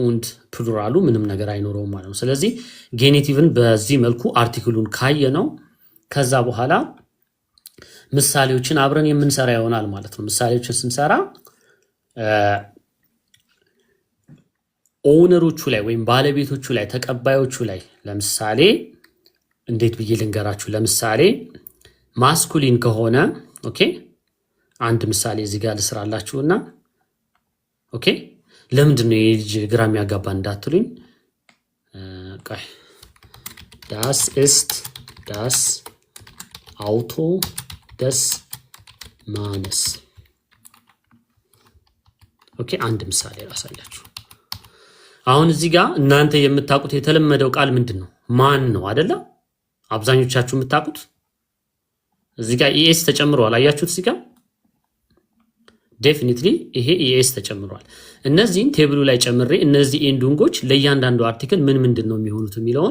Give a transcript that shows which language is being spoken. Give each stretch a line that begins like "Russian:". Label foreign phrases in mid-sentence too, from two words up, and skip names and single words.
Amharic: und ፕሉራሉ ምንም ነገር አይኖረውም ማለት ነው። ስለዚህ ጌኔቲቭን በዚህ መልኩ አርቲክሉን ካየ ነው ከዛ በኋላ ምሳሌዎችን አብረን የምንሰራ ይሆናል ማለት ነው። ምሳሌዎችን ስንሰራ ኦውነሮቹ ላይ ወይም ባለቤቶቹ ላይ ተቀባዮቹ ላይ ለምሳሌ እንዴት ብዬ ልንገራችሁ? ለምሳሌ ማስኩሊን ከሆነ ኦኬ፣ አንድ ምሳሌ እዚህ ጋር ልስራላችሁና ኦኬ፣ ለምንድን ነው የልጅ ግራ የሚያጋባ እንዳትሉኝ፣ ቆይ
German: das ist das Auto des Mannes።
Amharic: ኦኬ፣ አንድ ምሳሌ ላሳያችሁ። አሁን እዚህ ጋር እናንተ የምታውቁት የተለመደው ቃል ምንድን ነው? ማን ነው አይደለ? አብዛኞቻችሁ የምታውቁት እዚህ ጋር ኢኤስ ተጨምሯል። አያችሁት? እዚህ ጋር ዴፊኒትሊ ይሄ ኢኤስ ተጨምሯል። እነዚህን ቴብሉ ላይ ጨምሬ እነዚህ ኤንዱንጎች ለእያንዳንዱ አርቲክል ምን ምንድን ነው የሚሆኑት የሚለውን